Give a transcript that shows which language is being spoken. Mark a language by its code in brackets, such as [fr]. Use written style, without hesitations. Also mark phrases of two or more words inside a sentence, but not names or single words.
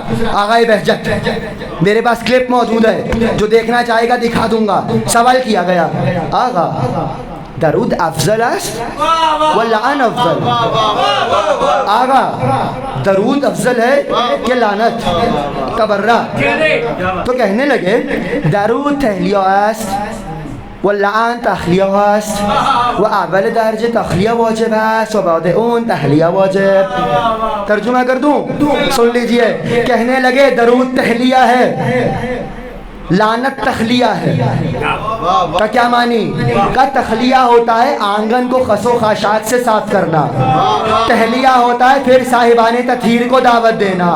[ur] آغائے بہجت، میرے پاس کلپ موجود ہے، جو دیکھنا چاہے گا دکھا دوں گا. سوال کیا گیا [fa] آغا درود افضل است واللعن افضل؟ [ur] آغا درود افضل ہے کہ لعنت؟ تبرہ. تو کہنے لگے [fa] درود تحلیہ است واللعن تخلیہ است و اول درجه تخلیہ واجب است و بعد اون تحلیہ واجب. [ur] ترجمہ کر دوں؟ سن لیجئے. کہنے لگے درود تحلیہ ہے، لعنت تخلیہ ہے. کا کیا معنی؟ کا تخلیہ ہوتا ہے آنگن کو خس و خاشاک سے صاف کرنا، تحلیہ ہوتا ہے پھر صاحبان تطہیر کو دعوت دینا.